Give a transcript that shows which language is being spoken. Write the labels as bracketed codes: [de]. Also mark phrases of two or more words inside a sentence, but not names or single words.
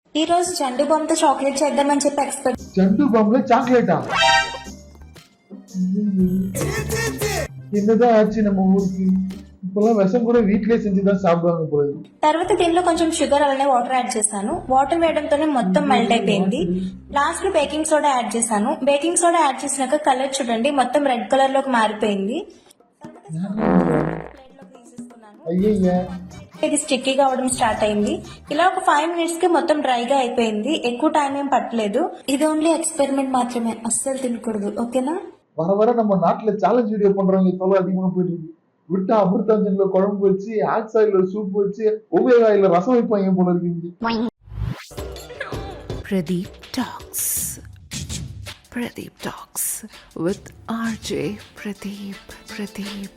[te] ఈ రోజు జండు బాంబుతో చాక్లెట్ చేద్దామని చెప్పి ఎక్స్పెక్ట్. [ta] ஜண்டு பாம்புல சாக்லேட்டா? என்னதான் ஆச்சு நம்ம ஊருக்கு? இப்பெல்லாம் விஷம் கூட வீட்லயே செஞ்சுதான் சாப்பிடுவாங்க போல. [te] తర్వాత దీనిలో కొంచెం షుగర్ అలానే [en] water add [te] చేశాను. వాటర్ వేయడంతోనే మొత్తం మెల్ట్ అయిపోయింది. లాస్ట్ లో [en] baking soda add [te] చేశాను. [en] baking soda add [te] చేసినాక కలర్ చూడండి మొత్తం [en] red colour [te] లోకి మారిపోయింది. అయ్యయ్యా, ఇది స్టిక్కీగా అవడం స్టార్ట్ అయింది. ఇలా ఒక 5 minutes కి మొత్తం డ్రైగా అయిపోయింది. ఎక్కువ టైం ఏం పట్టలేదు. ఇది [en] only experiment [te] మాత్రమే, అస్సలు తినకూడదు, ఓకేనా? [ta] வர வர நம்ம நாட்டுல [en] challenge video [ta] பண்றவங்க தொலை அதிகமா போயிட்டு இருக்கு. விட்டா அமிர்தாஞ்சன்ல குழம்பு வச்சு, ஆக்சாயில சூப் வச்சு, ஒவ்வேகாயில ரசம் வைப்பாங்க போல இருக்கு. Pradeep Talks. Pradeep Talks with RJ Pradeep.